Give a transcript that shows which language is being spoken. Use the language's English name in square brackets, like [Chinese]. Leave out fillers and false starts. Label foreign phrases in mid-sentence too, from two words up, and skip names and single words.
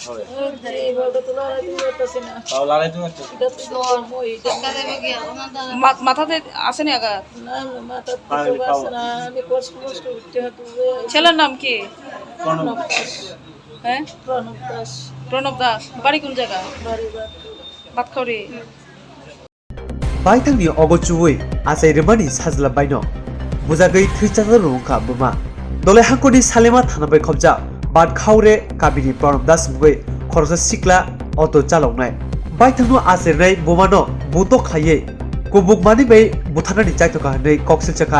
[Bangla] মাথাতে আসেনি আঘাত? ছেলের নাম কি? হ্যাঁ, প্রণব দাস। বাড়ি কোন জায়গা? বাতখাউরি। [Kok Borok] Baitangni ogochuwe asai remani sajla baino bujagai thrichana Rwkha Bwma dole hangkoni salema thanabai khobja bat khaure kabini Pranab Das mugoi khorsa sikla auto chaloknai baitangno asernai Bumano buto khaye kubuk mani bai buthanani chaitoka hanai koksil chaka